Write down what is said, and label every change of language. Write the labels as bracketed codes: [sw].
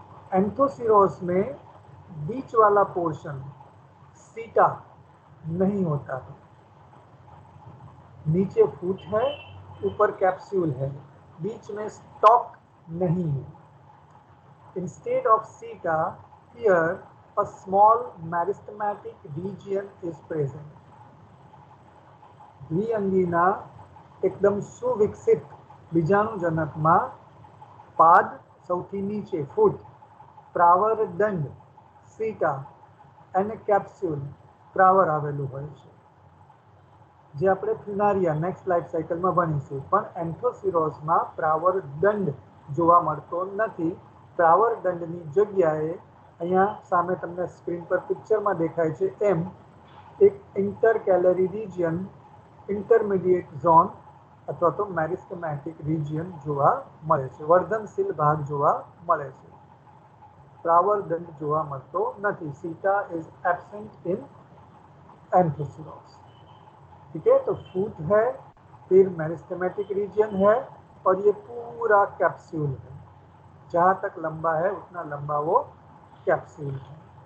[hi] Anthoceros में बीच वाला portion सीटा नहीं होता है, नीचे फूट है, ऊपर कैप्सूल है, बीच में स्टॉक नहीं है। [en] Instead of seta here a small meristematic region is present. [gu] દ્વિઅંગીના એકદમ સુવિકસિત બીજાણુજનકમાં પાદ સૌથી નીચે ફૂટ, પ્રાવરદંડ સીટા અને કેપ્સ્યુલ પ્રાવર આવેલું હોય છે, જે આપણે ફિનારિયા નેક્સ્ટ લાઈફ સાયકલમાં ભણીશું. પણ એન્થોસિરોસમાં પ્રાવરદંડ જોવા મળતો નથી. પ્રાવરદંડની જગ્યાએ અહીંયા સામે તમને સ્ક્રીન પર પિક્ચરમાં દેખાય છે એમ એક ઇન્ટરકેલરી રિજિયન, ઇન્ટરમીડિયેટ ઝોન અથવા તો મેરિસ્ટેમેટિક રિજિયન જોવા મળે છે. વર્ધનશીલ ભાગ જોવા મળે છે, પ્રાવરદંડ જોવા મળતો નથી. [en] Seta is absent in Anthoceros. [hi] ठीक है, तो फूट है, फिर मेरिस्टेमेटिक रीजन है और ये पूरा कैप्सूल है, जहां तक लंबा है उतना लंबा वो कैप्सूल है.